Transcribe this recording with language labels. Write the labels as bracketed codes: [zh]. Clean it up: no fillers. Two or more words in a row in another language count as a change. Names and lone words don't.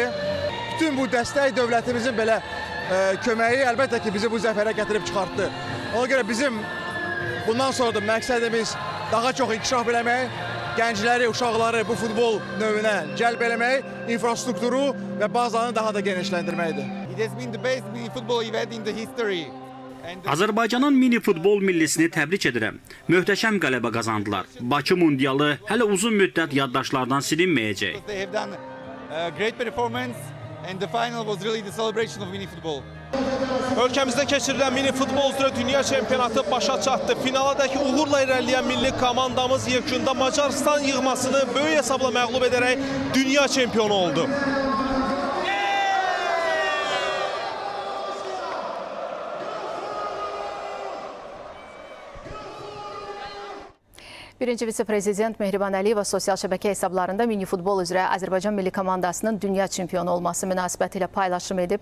[az] Bütün bu dəstək dövlətimizin belə köməyi əlbəttə ki, bizi bu zəfərə gətirib çıxartdı. Ona görə bizim bundan sonra da məqsədimiz daha çox inkişaf eləmək, gəncləri, uşaqları bu futbol növünə cəlb eləmək, infrastrukturu və bazanı daha da genişləndirməkdir. [en] It has been the best mini football event in the history. [az] Azərbaycanın mini futbol millisini təbrik edirəm. Möhtəşəm qələbə qazandılar. Bakı mundialı hələ uzun müddət yaddaşlardan silinməyəcək. [en] They have done a great performance and the final was really the celebration of mini football. [az] Ölkəmizdə keçirilən mini futbol üzrə dünya çempionatı başa çatdı. Finaladakı uğurla irəliləyən milli komandamız yekunda Macarıstan yığmasını böyük hesabla məğlub edərək dünya çempionu oldu. Birinci vitse-prezident Mehriban Əliyeva sosial şəbəkə hesablarında mini futbol üzrə Azərbaycan milli komandasının dünya çempionu olması münasibətilə paylaşım edib.